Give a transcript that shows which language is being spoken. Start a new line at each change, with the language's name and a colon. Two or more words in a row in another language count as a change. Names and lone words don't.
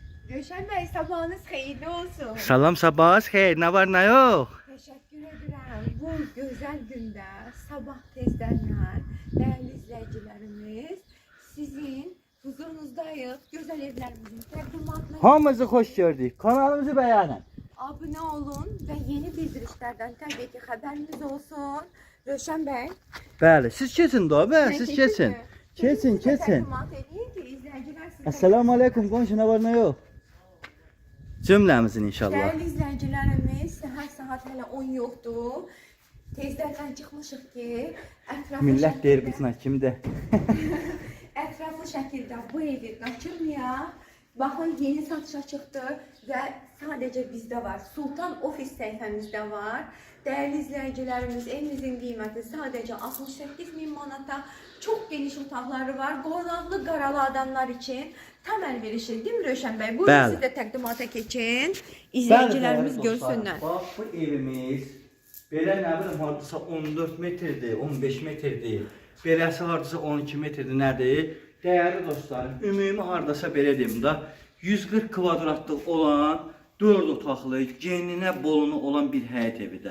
Turkish: Röşen Bey, sabahınız hayırlı olsun.
Azerbaijani: Salam sabahınız xeyir, nə var nə yox?
Turkish: Teşekkür ederim. Bu güzel günde sabah tezden değerli izleyicilerimiz sizin huzurunuzdayız.
Azerbaijani: Güzel evlerimizin təqdimatına Hamınızı xoş gördük. Kanalımızı bəyənin.
Turkish: abone olun ve yeni bildirişlerden tabii ki haberiniz olsun. Röşen Bey.
Azerbaijani: Bəli, siz keçin də, bəli, siz keçin. Keçin, keçin. Assalamu aleykum, qonşu nə var nə yox? Cümləmizin inşallah.
Turkish: Değerli izleyicilerimiz, her saat hele 10 yoktu. Tezlerden çıkmışık ki etraflı
Azerbaijani: Millət deyir bizlə kimdir?
Turkish: etraflı şekilde bu evi kaçırmaya. Bakın yeni satışa çıktı ve sadece bizde var. Sultan Ofis sayfamızda var. Değerli izleyicilerimiz, evimizin kıymeti sadece 68.000 manata. Çok geniş otaqları var.
Azerbaijani: Qonaqlı qaralı adamlar için tam əlverişli,
Turkish: değil mi
Azerbaijani: Röşen Bey?
Turkish: Buyurun
Azerbaijani: Bəli. siz de təqdimata keçin. İzleyicilerimiz Bəli,
Turkish: görsünler.
Azerbaijani: Bax bu evimiz belə nə bilim hardasa 14 metrdir, 15 metrdir. Beləsi hardasa 12 metrdir, nədir? Dəyərli dostlarım, ümumi hardasa belə deyim də 140 kvadratlıq olan 4 otaqlı, geninə bolunu olan bir həyət evidir.